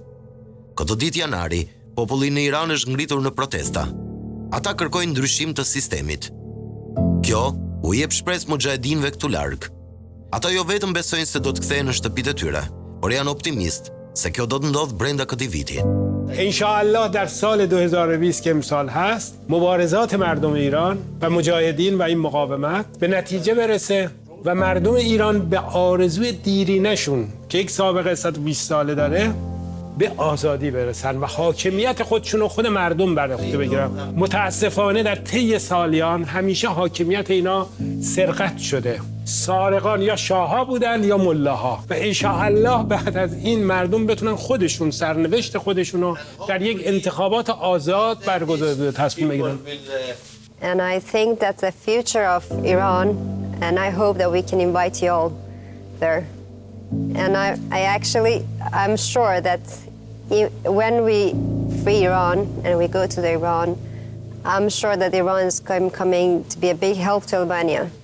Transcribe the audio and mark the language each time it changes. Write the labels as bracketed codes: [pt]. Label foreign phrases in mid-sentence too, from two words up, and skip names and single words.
[sq] Këtë ditë janari, populli në Iran është ngritur në protesta. Ata kërkojnë ndryshim të sistemit. Kjo u jep shpresë muxhahedinëve këtu larg. Ata jo vetëm besojnë se do të kthehen në shtëpitë e tyre, por janë optimist se kjo do të ndodh brenda këtij viti. [fa] انشاءالله در سال 2020 که امسال هست مبارزات مردم ایران و مجاهدین و این مقاومت به نتیجه برسه و مردم ایران به آرزوی دیرینشون که یک سابقه 120 ساله داره به آزادی برسن و حاکمیت خودشون رو خود مردم بر عهده بگیرن. متاسفانه در طی سالیان همیشه حاکمیت اینا سرقت شده. سارقان یا شاه‌ها بودن یا ملاها و انشاءالله بعد از این مردم بتونن خودشون سرنوشت خودشون رو در یک انتخابات آزاد برگزار تصمیم بگیرن. [en] And I think that the future of Iran, and I hope that we can invite you all there. And I'm sure that when we free Iran and we go to the Iran, I'm sure that Iran is coming to be a big help to Albania.